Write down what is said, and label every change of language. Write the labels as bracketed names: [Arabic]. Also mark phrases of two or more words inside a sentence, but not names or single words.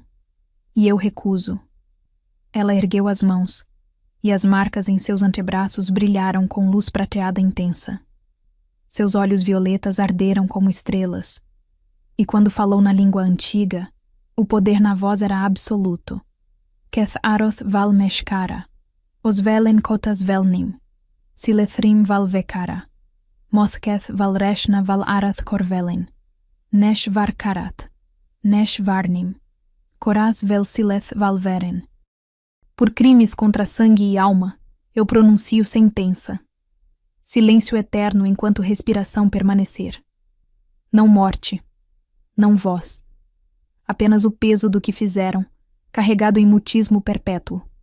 [Portuguese] E eu recuso. Ela ergueu as mãos, e as marcas em seus antebraços brilharam com luz prateada intensa. Seus olhos violetas arderam como estrelas, e quando falou na língua antiga, o poder na voz era absoluto. Keth Aroth val Meshkara, Osvelen kotas velnim, Silethrim val Vekara, Mothketh val Reshna val Arath Korvelin, Nesh var Karat, Nesh varnim, Koraz vel Sileth val Veren. Por crimes contra sangue e alma, eu pronuncio sentença. Silêncio eterno enquanto respiração permanecer. Não morte, não voz. Apenas o peso do que fizeram, carregado em mutismo perpétuo.